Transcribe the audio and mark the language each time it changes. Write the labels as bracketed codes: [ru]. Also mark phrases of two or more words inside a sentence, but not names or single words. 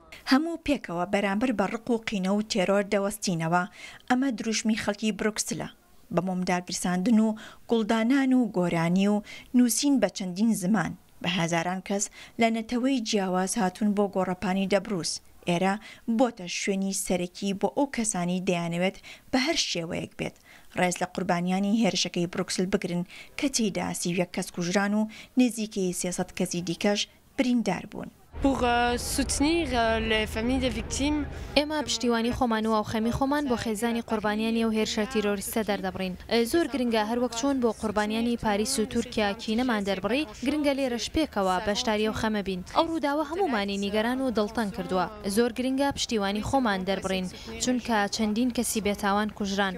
[ckb] هەموو پێکەوە بەرامبەر بە ڕق و قینە و تێرۆر دەوەستینەوە ئەمە دروشمی خەڵکی بروکسلە بە مۆمداگرساندن و گوڵدانان و گۆرانی و نووسین بە چەندین زمان بە هەزاران کەس لە نەتەوەی جیاواز هاتوون بۆ گۆڕەپانی دەبروس. ئێرە بۆتە شوێنی سەرەکی بۆ ئەو کەسانی دەیانەوێت بە هەر شێوەیەک بێت ڕێز لە قوربانیانی هێرشەکەی بروکسل بگرن کە تێیدا 31 کەس کوژران و نزیکەی 300 کەسی دیکەش بریندار بوون. [fr] Pour soutenir les familles des victimes. [ckb] ئێمە پشتیوانی خۆمان و ئاوخەمی خۆمان بۆ خێزانی قوربانیانی و هێرشە تیرۆریستە دەردەبڕین. زۆر گرنگە هەروەک چۆن بۆ قوربانیانی پاریس و تورکیا کینەمان دەربڕی گرنگە لێرەش پێکەوە بەشداری و خەمە بین. ئەو ڕووداوە هەمومانی نیگەران و دڵتەنگ کردووە. زۆر گرنگە پشتیوانی خۆمان دەربڕین چونکە چەندین کەسی بێتاوان کوژران.